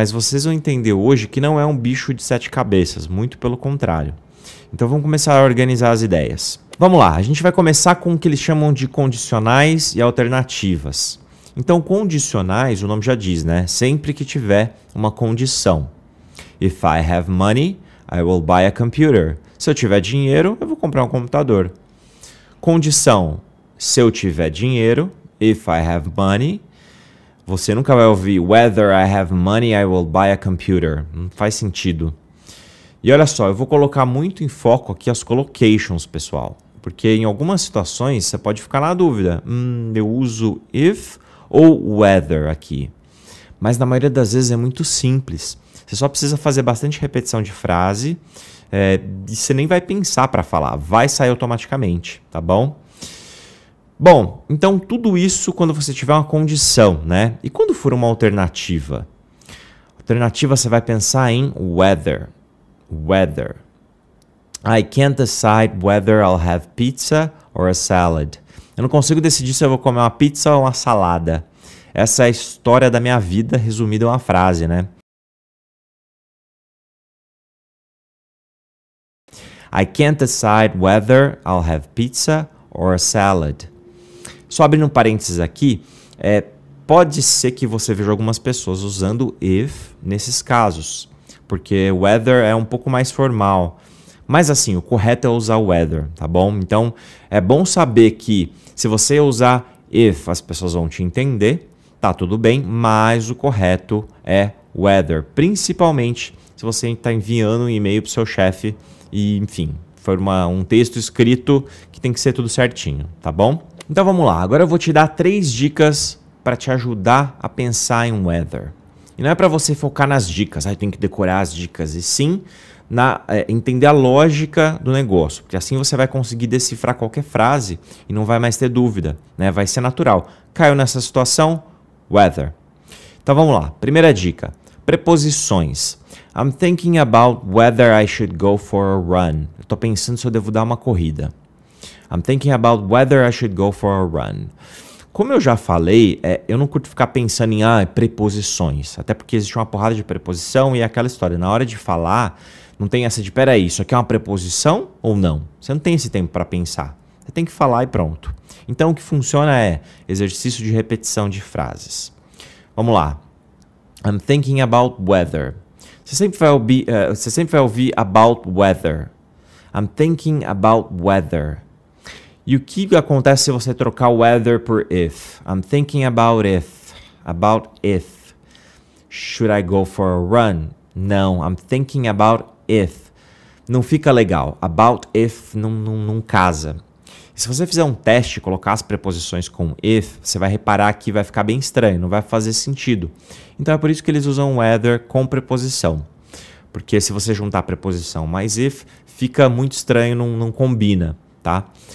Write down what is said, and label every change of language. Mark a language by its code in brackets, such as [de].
[pt] Mas vocês vão entender hoje que não é um bicho de 7 cabeças, muito pelo contrário. Então vamos começar a organizar as ideias. Vamos lá, a gente vai começar com o que eles chamam de condicionais e alternativas. Então condicionais, o nome já diz, né? Sempre que tiver uma condição. [en] If I have money, I will buy a computer. [pt] Se eu tiver dinheiro, eu vou comprar um computador. Condição. Se eu tiver dinheiro, [en] if I have money, [pt] você nunca vai ouvir [en] whether I have money, I will buy a computer. [pt] Não faz sentido. E olha só, eu vou colocar muito em foco aqui as collocations, pessoal. Porque em algumas situações você pode ficar na dúvida. Eu uso if ou whether aqui. Mas na maioria das vezes é muito simples. Você só precisa fazer bastante repetição de frase e você nem vai pensar para falar. Vai sair automaticamente, tá bom? Bom, então tudo isso quando você tiver uma condição, né? E quando for uma alternativa? Alternativa você vai pensar em whether. [en] Whether. I can't decide whether I'll have pizza or a salad. [pt] Eu não consigo decidir se eu vou comer uma pizza ou uma salada. Essa é a história da minha vida resumida em uma frase, né? [en] I can't decide whether I'll have pizza or a salad. [pt] Só abrindo um parênteses aqui, pode ser que você veja algumas pessoas usando if nesses casos, porque whether é um pouco mais formal. Mas assim, o correto é usar whether, tá bom? Então, é bom saber que se você usar if, as pessoas vão te entender, tá tudo bem, mas o correto é whether, principalmente se você está enviando um e-mail para o seu chefe e, enfim, for um texto escrito que tem que ser tudo certinho, tá bom? Então vamos lá, agora eu vou te dar 3 dicas para te ajudar a pensar em whether. E não é para você focar nas dicas, tem que decorar as dicas, e sim entender a lógica do negócio, porque assim você vai conseguir decifrar qualquer frase e não vai mais ter dúvida, né? Vai ser natural. Caiu nessa situação? Whether. Então vamos lá, primeira dica, preposições. [en] I'm thinking about whether I should go for a run. [pt] Eu estou pensando se eu devo dar uma corrida. [en] I'm thinking about whether I should go for a run. [pt] Como eu já falei, eu não curto ficar pensando em preposições. Até porque existe uma porrada de preposição e é aquela história. Na hora de falar, não tem essa de, peraí, isso aqui é uma preposição ou não? Você não tem esse tempo para pensar. Você tem que falar e pronto. Então o que funciona é exercício de repetição de frases. Vamos lá. [en] I'm thinking about whether. [pt] Você sempre vai ouvir about weather. [en] I'm thinking about weather. [pt] E o que acontece se você trocar weather por if? [en] I'm thinking about if. About if. Should I go for a run? Não, I'm thinking about if. [pt] Não fica legal. About if não casa. E se você fizer um teste e colocar as preposições com if, você vai reparar que vai ficar bem estranho, não vai fazer sentido. Então é por isso que eles usam weather com preposição. Porque se você juntar preposição mais if, fica muito estranho, não combina, tá?